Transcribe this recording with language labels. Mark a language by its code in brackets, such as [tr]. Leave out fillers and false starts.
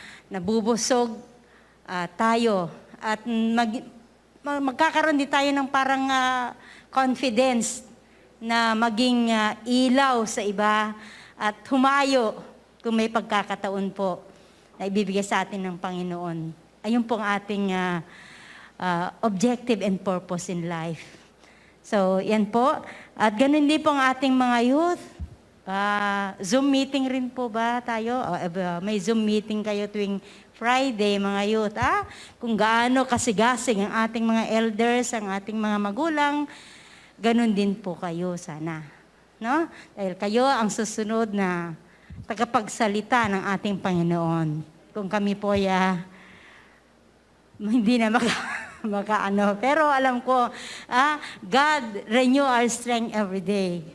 [tl] Nabubusog tayo at magkakaroon din tayo ng parang confidence na maging ilaw sa iba at humayo kung may pagkakataon po na ibibigay sa atin ng Panginoon. Ayun po ang ating objective and purpose in life. So, yan po. At ganun din po ang ating mga youth. Zoom meeting rin po ba tayo? May Zoom meeting kayo tuwing Friday, mga youth. Kung gaano kasigasig ang ating mga elders, ang ating mga magulang, ganun din po kayo sana. No? Dahil kayo ang susunod na tagapagsalita ng ating Panginoon. Kung kami po hindi na makaano. Pero alam ko, [en] God renew our strength every day.